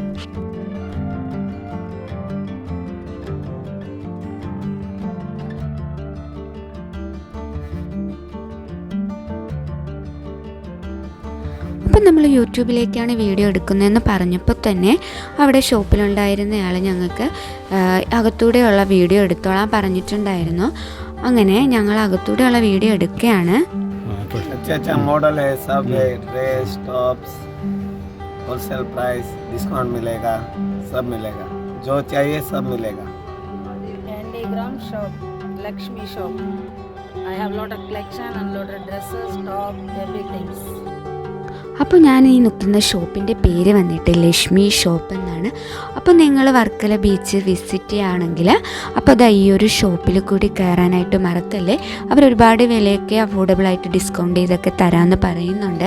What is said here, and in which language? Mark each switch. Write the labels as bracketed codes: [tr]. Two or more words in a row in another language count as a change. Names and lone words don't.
[ml] അപ്പം നമ്മൾ യൂട്യൂബിലേക്കാണ് വീഡിയോ എടുക്കുന്നതെന്ന് പറഞ്ഞപ്പോൾ തന്നെ അവിടെ ഷോപ്പിലുണ്ടായിരുന്നയാൾ ഞങ്ങൾക്ക് അകത്തൂടെയുള്ള വീഡിയോ എടുത്തോളാൻ പറഞ്ഞിട്ടുണ്ടായിരുന്നു. അങ്ങനെ ഞങ്ങൾ അകത്തൂടെയുള്ള വീഡിയോ എടുക്കുകയാണ്. [hi] മോഡൽ [en] wholesale price discount [hi] मिलेगा, सब मिलेगा, जो चाहिए सब मिलेगा. [en] Handygram shop, Lakshmi shop. I have lot of collection and lot of dresses, top, everything. [ml] അപ്പോൾ ഞാൻ ഈ നിൽക്കുന്ന ഷോപ്പിൻ്റെ പേര് വന്നിട്ട് ലക്ഷ്മി ഷോപ്പ് എന്നാണ്. അപ്പോൾ നിങ്ങൾ വർക്കല ബീച്ച് വിസിറ്റ് ചെയ്യുകയാണെങ്കിൽ അപ്പോൾ അത് ഈ ഒരു ഷോപ്പിൽ കൂടി കയറാനായിട്ട് മറക്കല്ലേ. അവരൊരുപാട് വിലയൊക്കെ അഫോർഡബിളായിട്ട് ഡിസ്കൗണ്ട് ചെയ്തൊക്കെ തരാമെന്ന് പറയുന്നുണ്ട്.